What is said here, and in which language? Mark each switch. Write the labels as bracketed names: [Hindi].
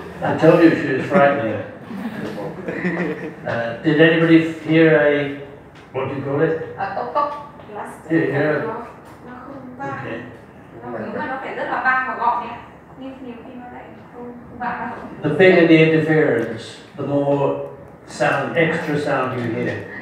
[English] I told you she was frightening. Did anybody hear a, what do you call it? [Vietnamese] Cốc. [English] Did you hear [Vietnamese] Nó không vang. [English] Okay. [Vietnamese] Nó phải rất là vang và gọn nhé. Nhưng nhiều khi nó lại không vang đâu. [English] The bigger the interference, the more sound, extra sound you hear.